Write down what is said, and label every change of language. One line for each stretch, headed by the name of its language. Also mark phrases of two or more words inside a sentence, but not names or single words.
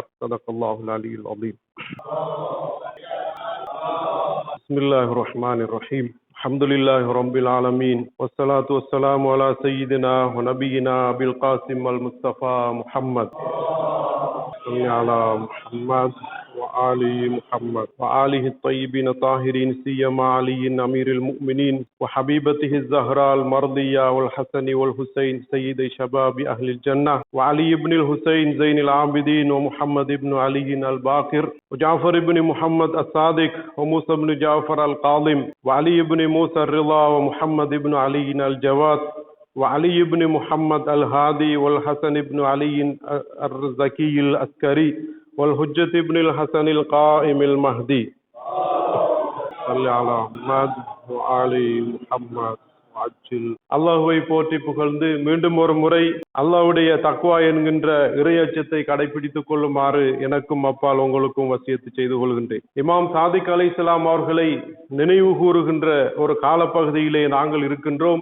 Arabic: صدق الله العلي العظيم. بسم الله الرحمن الرحيم. الحمد لله رب العالمين والصلاة والسلام على سيدنا ونبينا أبي القاسم المصطفى محمد صل على محمد وآل محمد وآله الطيبين الطاهرين سيما علي أمير المؤمنين وحبيبته الزهراء المرضية والحسن والحسين سيد شباب أهل الجنة وعلي بن الحسين زين العابدين ومحمد بن علي الباقر وجعفر بن محمد الصادق وموسى بن جعفر القاضم وعلي بن موسى الرضا ومحمد بن علي الجواد وعلي بن محمد الهادي والحسن بن علي الزكي العسكري والحجة ابن الحسن القائم المهدي صلى على محمد وآل محمد.
Tamil: அல்லாஹுவை போற்றி புகழ்ந்து மீண்டும் ஒரு முறை அல்லாஹ்வுடைய தக்வா என்கின்ற இறையச்சத்தை கடைபிடித்துக் கொள்ளுமாறு எனக்கும் அப்பால் உங்களுக்கும் வசியத்து செய்து கொள்கின்றேன். இமாம் சாதிக் அலைஹிஸ்ஸலாம் அவர்களை நினைவு கூறுகின்ற ஒரு காலப்பகுதியிலே நாங்கள் இருக்கின்றோம்.